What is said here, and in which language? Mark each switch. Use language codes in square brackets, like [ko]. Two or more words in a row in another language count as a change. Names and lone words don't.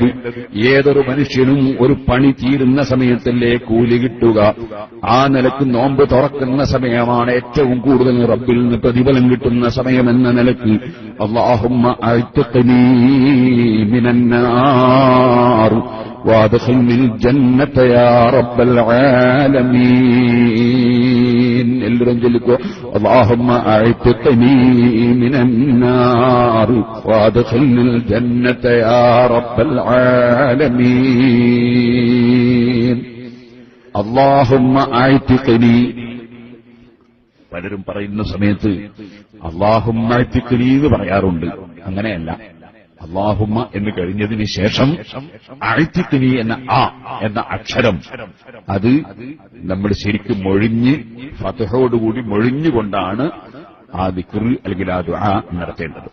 [ml] ഏതൊരു മനുഷ്യനും ഒരു പണി തീരുന്ന സമയത്തല്ലേ കൂലി കിട്ടുക. ആ നിലക്ക് നോമ്പ് തുറക്കുന്ന സമയമാണ് ഏറ്റവും കൂടുതൽ റബ്ബിൽ നിന്ന് പ്രതിഫലം കിട്ടുന്ന സമയമെന്ന നിലക്ക് [ar] اللهم أعتقني من النار وادخلني الجنة يا رب العالمين. [ml] എല്ലാവരും ചൊല്ലിക്കോ, [ar] اللهم اعتقني من النار وادخلني الجنة يا رب العالمين. اللهم اعتقني. [ml] പലരും പറയുന്ന സമയത്ത് [ar] اللهم اعتقني [ml] എന്ന് പറയാറുണ്ട്. അങ്ങനെയല്ല, അല്ലാഹുമ്മ എന്ന് കഴിഞ്ഞതിന് ശേഷം അഅ്തിഖ്നി എന്ന അക്ഷരം അത് നമ്മൾ ശരിക്കും മൊഴിഞ്ഞ് ഫത്ഹോടുകൂടി മൊഴിഞ്ഞുകൊണ്ടാണ് ആ ദിക്ർ അല്ലെങ്കിൽ ആ ദുആ നടത്തേണ്ടത്.